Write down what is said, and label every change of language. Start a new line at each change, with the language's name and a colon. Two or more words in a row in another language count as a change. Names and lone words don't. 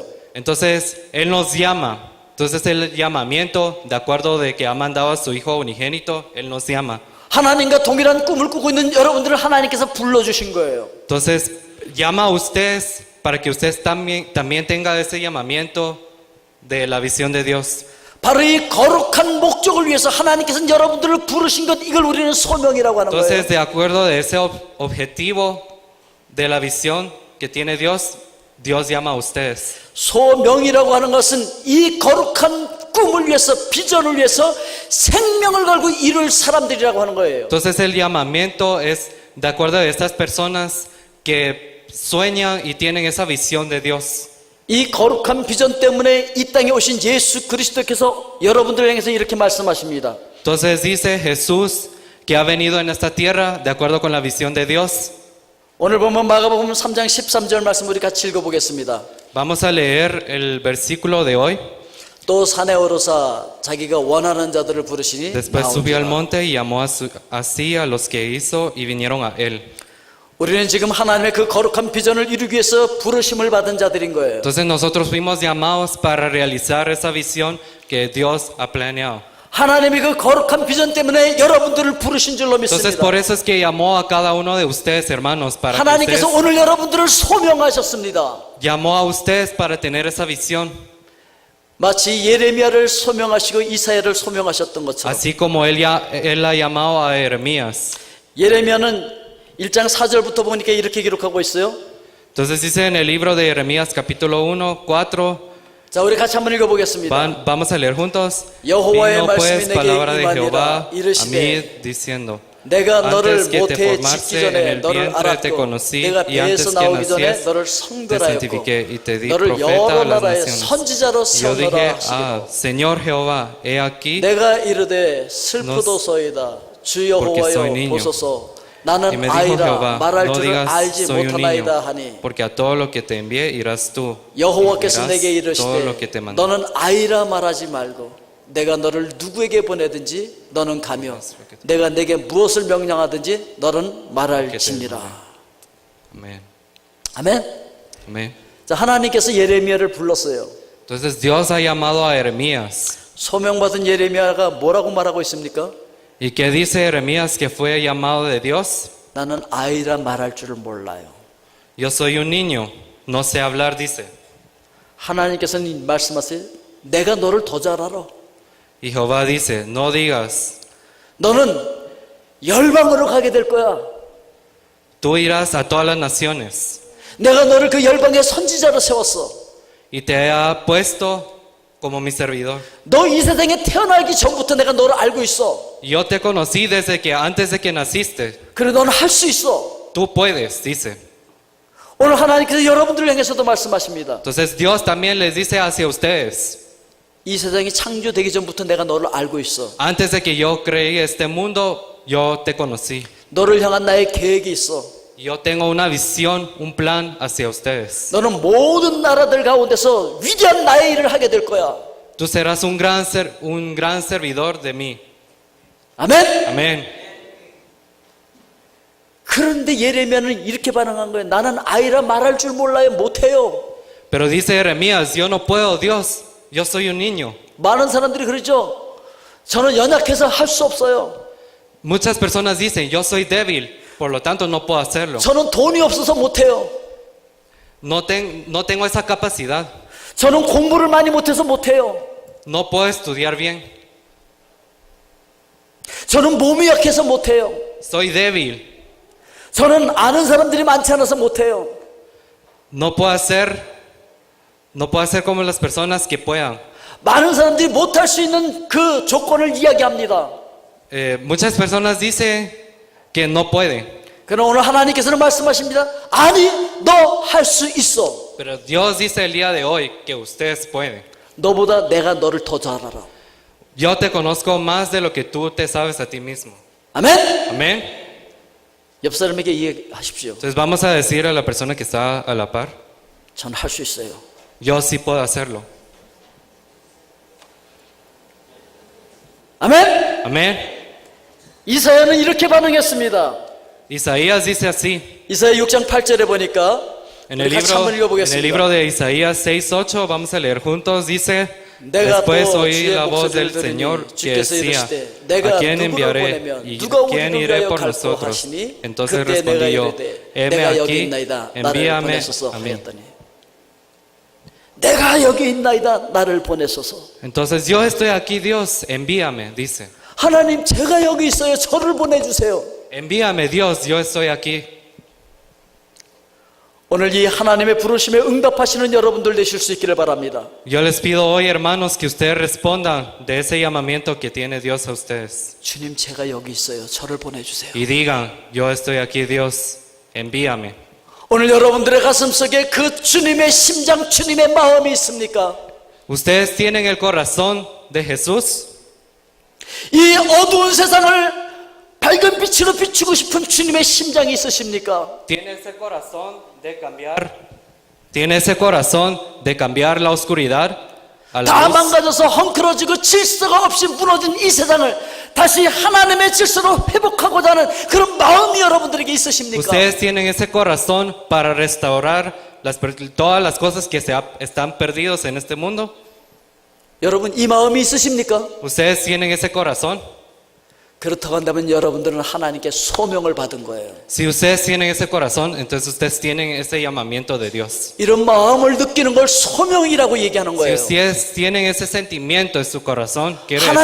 Spanish: Entonces, Él nos llama. Entonces, el llamamiento, de acuerdo de que ha mandado a su Hijo unigénito, Él nos llama.
Korean: 하나님과 동일한 꿈을 꾸고 있는 여러분들을 하나님께서 불러주신 거예요.
Spanish: Entonces, llama a ustedes para que ustedes también tengan ese llamamiento de la visión de Dios.
Korean: 바로 이 거룩한 목적을 위해서 하나님께서는 여러분들을 부르신 것, 이걸 우리는 소명이라고 하는 거예요.
Spanish: Entonces, de acuerdo de ese objetivo de la visión que tiene Dios, Dios llama a ustedes.
Korean: 소명이라고 하는 것은 이 거룩한 꿈을 위해서, 비전을 위해서 생명을 걸고 이룰 사람들이라고 하는 거예요.
Spanish: Entonces, el llamamiento es de acuerdo a estas personas que sueñan y tienen esa visión de Dios.
Korean: 이 거룩한 비전 때문에 이 땅에 오신 예수 그리스도께서 여러분들을 향해서 이렇게 말씀하십니다.
Spanish: Entonces dice Jesús que ha venido en esta tierra de acuerdo con la visión de Dios.
Korean: 오늘 보면 마가복음 3장 13절 말씀 우리 같이 읽어보겠습니다.
Spanish: Vamos a leer el versículo de hoy.
Korean: 또 산에 오르사 자기가 원하는 자들을 부르시니
Spanish: Después subió al
Korean: 나온지라.
Spanish: monte y llamó así a los que hizo y vinieron a él.
Korean: 우리는 지금 하나님의 그 거룩한 비전을 이루기 위해서 부르심을 받은 자들인 거예요.
Spanish: Entonces nosotros fuimos llamados para realizar esa visión que Dios ha planeado.
Korean: 하나님이 그 거룩한 비전 때문에 여러분들을 부르신 줄로
Spanish: Entonces
Korean: 믿습니다.
Spanish: por eso es que llamó a cada uno de ustedes, hermanos, para que
Korean: 하나님께서
Spanish: ustedes,
Korean: 오늘 여러분들을 소명하셨습니다.
Spanish: llamó a ustedes para tener esa visión.
Korean: 마치 예레미야를 소명하시고 이사야를 소명하셨던 것처럼
Spanish: Así como él ha llamado a Jeremías.
Korean: 예레미야는 1장 4절부터 보니까 이렇게 기록하고 있어요.
Spanish: Entonces dice en el libro de Jeremías capítulo 1, 4,
Korean: 자, 우리 같이 한번 읽어보겠습니다.
Spanish: vamos a leer juntos.
Korean: 여호와의
Spanish: Vino
Korean: 말씀이
Spanish: pues
Korean: 내게
Spanish: palabra de
Korean: 임하니라.
Spanish: Jehová a
Korean: 이르시되
Spanish: mí diciendo,
Korean: 내가 너를
Spanish: antes que te
Korean: 모태에 짓기
Spanish: formarse en
Korean: 전에
Spanish: el
Korean: 너를
Spanish: vientre te
Korean: 알았고
Spanish: conocí
Korean: 내가
Spanish: y antes
Korean: 배에서
Spanish: que
Korean: 나오기 전에
Spanish: nacías
Korean: 너를
Spanish: te
Korean: 성별하였고
Spanish: santifiqué y te di
Korean: 너를
Spanish: profeta
Korean: 여러
Spanish: a las
Korean: 나라의
Spanish: naciones.
Korean: 선지자로
Spanish: Y yo dije,
Korean: 세우노라 하시고
Spanish: Señor Jehová, he aquí
Korean: 내가 이르되 슬프도소이다 주
Spanish: porque soy
Korean: 여호와여
Spanish: niño.
Korean: 보소서
Spanish: y
Korean: 나는
Spanish: me dijo
Korean: 아이라
Spanish: Jehová,
Korean: 말할
Spanish: no
Korean: 줄을
Spanish: digas
Korean: 알지
Spanish: soy un niño,
Korean: 못하나이다 하니
Spanish: porque a todo lo que te envié irás tú.
Korean: 여호와께서
Spanish: y
Korean: 내게
Spanish: dirás todo lo que te
Korean: 이르시되
Spanish: mandé.
Korean: 너는 아이라 말하지 말고 내가 너를 누구에게 보내든지 너는 가며 내가 내게 무엇을 명령하든지 너는 말할지니라.
Spanish: Amén.
Korean: 아멘.
Spanish: Amén.
Korean: 자, 하나님께서 예레미야를 불렀어요.
Spanish: Entonces Dios ha llamado a Jeremías.
Korean: 소명받은 예레미야가 뭐라고 말하고 있습니까?
Spanish: ¿Y qué dice Jeremías que fue llamado de Dios?
Korean: 나는 아이라 말할 줄을 몰라요.
Spanish: Yo soy un niño, no sé hablar, dice.
Korean: 하나님께서는 말씀하세요. 내가 너를 더 잘 알아.
Spanish: Y Jehová dice, no digas,
Korean: 너는 열방으로 가게 될 거야.
Spanish: tú irás a todas las naciones.
Korean: 내가 너를 그 열방의 선지자로 세웠어.
Spanish: Y te ha puesto como mi servidor.
Korean: 너 이 세상에 태어나기 전부터 내가 너를 알고 있어.
Spanish: Yo te conocí desde que antes de que naciste.
Korean: 그래 너는 할 수 있어.
Spanish: Tú puedes, dice.
Korean: 오늘 하나님께서 여러분들을 향해서도 말씀하십니다.
Spanish: Entonces Dios también les dice hacia ustedes.
Korean: 이 세상이 창조되기 전부터 내가 너를 알고 있어.
Spanish: Antes de que yo creí este mundo, yo te conocí.
Korean: 너를 향한 나의 계획이 있어.
Spanish: Yo tengo una visión, un plan hacia ustedes.
Korean: 너는 모든 나라들 가운데서 위대한 나의 일을 하게 될 거야.
Spanish: Tú serás un gran servidor de mí.
Korean: 아멘.
Spanish: Amén.
Korean: 그런데 예레미야는 이렇게 반응한 거예요. 나는 아이라 말할 줄 몰라요. 못해요.
Spanish: Pero dice Jeremías, yo no puedo, Dios. Yo soy un niño.
Korean: 많은 사람들이 그러죠. 저는 연약해서 할 수 없어요.
Spanish: Muchas personas dicen, yo soy débil, por lo tanto no puedo hacerlo.
Korean: 저는 돈이 없어서 못해요.
Spanish: No tengo esa capacidad.
Korean: 저는 공부를 많이 못해서 못해요.
Spanish: No puedo estudiar bien.
Korean: 저는 몸이 약해서 못해요.
Spanish: Soy débil.
Korean: 저는 아는 사람들이 많지 않아서 못해요.
Spanish: No puedo hacer como las personas que puedan.
Korean: 많은 사람들이 못할 수 있는 그 조건을 이야기합니다.
Spanish: Muchas personas dicen que no pueden.
Korean: 그러나 오늘 하나님께서는 말씀하십니다. 아니, 너 할 수 있어.
Spanish: Pero Dios dice el día de hoy que ustedes pueden.
Korean: 너보다 내가 너를 더 잘 알아.
Spanish: Yo te conozco más de lo que tú te sabes a ti mismo.
Korean: 아멘.
Spanish: Amén.
Korean: 옆 사람에게 이야기하십시오.
Spanish: Entonces vamos a decir a la persona que está a la par,
Korean: 전 할 수 있어요.
Spanish: yo sí puedo hacerlo.
Korean: 아멘.
Spanish: Amén.
Korean: 이사야는 이렇게 반응했습니다.
Spanish: Isaías dice así.
Korean: 이사야 6장 8절에 보니까
Spanish: En
Korean: 우리 같이 한번
Spanish: el libro
Korean: 읽어보겠습니다.
Spanish: de Isaías 6:8, vamos a leer juntos, dice,
Korean: 내가
Spanish: después
Korean: 또
Spanish: oí
Korean: 주의
Spanish: la voz del
Korean: 목소리를
Spanish: Señor
Korean: 들으니
Spanish: que
Korean: 주께서
Spanish: decía,
Korean: 이르시되 내가
Spanish: ¿a quién
Korean: 누구를
Spanish: enviaré
Korean: 보내면
Spanish: y
Korean: 누가
Spanish: quién
Korean: 우리를
Spanish: iré
Korean: 위하여
Spanish: por
Korean: 갈고
Spanish: nosotros?
Korean: 하시니
Spanish: Entonces
Korean: 그때 내가
Spanish: respondí yo,
Korean: 이르되
Spanish: heme
Korean: 내가 여기
Spanish: aquí,
Korean: 있나이다 나를
Spanish: envíame
Korean: 보내소서
Spanish: a mí.
Korean: 하였더니 내가 여기 있나이다 나를 보내소서.
Spanish: Entonces yo estoy aquí, Dios, envíame, dice.
Korean: 하나님 제가 여기 있어요. 저를 보내주세요.
Spanish: Envíame, Dios, yo estoy aquí.
Korean: 오늘 이 하나님의 부르심에 응답하시는 여러분들 되실 수 있기를 바랍니다.
Spanish: Yo les pido hoy, hermanos, que ustedes respondan de ese llamamiento que tiene Dios a ustedes.
Korean: 주님 제가 여기 있어요. 저를 보내주세요.
Spanish: Y digan, yo estoy aquí, Dios, envíame.
Korean: 오늘 여러분들의 가슴속에 그 주님의 심장, 주님의 마음이 있습니까?
Spanish: ¿Ustedes tienen el corazón de Jesús?
Korean: 이 어두운 세상을 밝은 빛으로 비추고 싶은 주님의 심장이 있으십니까?
Spanish: ¿Tiene ese corazón de cambiar? ¿Tiene ese corazón de cambiar la oscuridad a la
Korean: 다
Spanish: luz?
Korean: 망가져서 헝클어지고 질서가 없이 무너진 이 세상을 다시 하나님의 질서로 회복하고자 하는 그런 마음이 여러분들에게 있으십니까?
Spanish: Ustedes tienen ese corazón para restaurar todas las cosas que están perdidos en este mundo.
Korean: 여러분 이 마음이 있으십니까?
Spanish: Ustedes tienen ese corazón.
Korean: 그렇다고 한다면 여러분들은 하나님께 소명을 받은 거예요.
Spanish: Si ustedes tienen ese corazón, entonces ustedes tienen ese llamamiento de Dios.
Korean: 이런 마음을 느끼는 걸 소명이라고 얘기하는
Spanish: Si
Korean: 거예요.
Spanish: ustedes tienen ese sentimiento en su corazón, quiere decir que